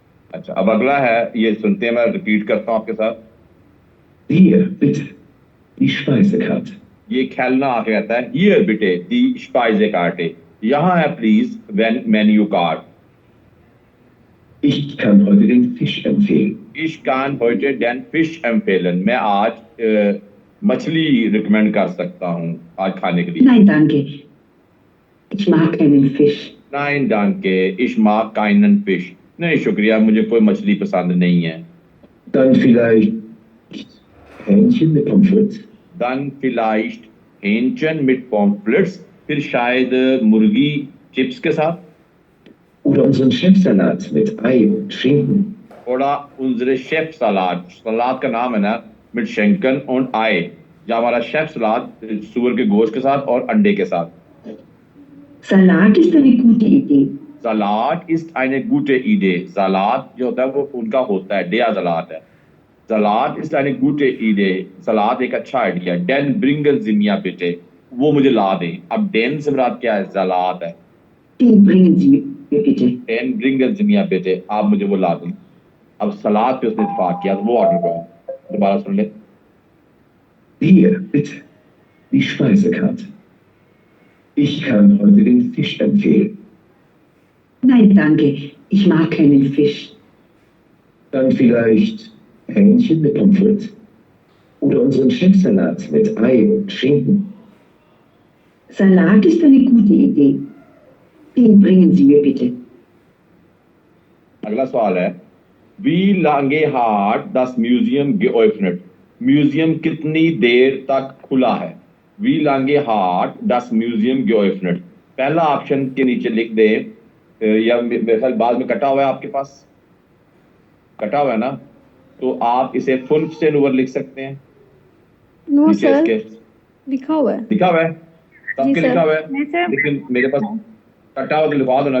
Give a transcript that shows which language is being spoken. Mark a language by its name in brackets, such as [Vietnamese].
[Hindi] अच्छा, अब अगला है, ये सुनते हैं, मैं रिपीट करता हूँ आपके साथ। [German] Hier, bitte. Die Speisekarte. [Hindi] ये खेलना आके कहता है [German] Hier bitte die Speisekarte. [Hindi] यहाँ है please menu card. [German] Ich kann heute den Fisch empfehlen. Ich kann heute den Fisch empfehlen. [Hindi] मैं आज मछली रिकमेंड कर सकता हूँ आज खाने के लिए। [German] Nein, danke. Ich mag keinen Fisch. Nein danke, ich mag keinen Fisch. [Hindi] नहीं शुक्रिया, मुझे कोई मछली पसंद नहीं है। [German] Dann vielleicht Hähnchen mit Pommes frites. Dann vielleicht Hähnchen mit Pommes frites. [Hindi] फिर शायद मुर्गी चिप्स के साथ। [German] Oder unseren Chefsalat mit Ei und Schinken. Oder unsere Chefsalat. [Hindi] सलाद का नाम है ना, [German] mit Schinken und Ei। [Hindi] या हमारा शेफ सलाद सूअर के गोश्त के साथ और अंडे के साथ। [German] Salat ist eine gute Idee. Salat ist eine gute Idee. [Hindi] Salat जो होता है वो उनका होता है, [German] der Salat [Hindi] है। [German] Salat ist eine gute Idee. [Hindi] सलाद एक अच्छा idea. [German] Den bringen Sie mir bitte. [Hindi] वो मुझे ला दें। अब den से मुराद क्या है? सलाद है। [German] Den bringen Sie mir bitte. Den bringen Sie mir bitte. [Hindi] आप मुझे वो ला दें। अब सलाद पे उसने इत्तेफाक किया तो वो ऑर्डर करो। दोबारा सुन ले। [German] Hier, bitte. Die Speisekarte. Ich kann heute den Fisch empfehlen. Nein, danke. Ich mag keinen Fisch. Dann vielleicht Hähnchen mit Pommes frites. Oder unseren Chefsalat mit Ei und Schinken. Salat ist eine gute Idee. Den bringen Sie mir bitte. [Hindi] अगला सवाल है [German] wie lange hat das Museum geöffnet? [Hindi] Museum कितनी देर तक खुला है? [German] wie lange hat das Museum geöffnet? [Hindi] पहला option के नीचे लिख दे या मेरे ख्याल बाद में कटा हुआ है, आपके पास कटा हुआ है ना, तो आप इसे 15 ओवर लिख सकते हैं। नो सर, लिखा हुआ है। लिखा हुआ है सबके लिखा हुआ है, लेकिन मेरे पास कटा हुआ तो लिखवा दो ना।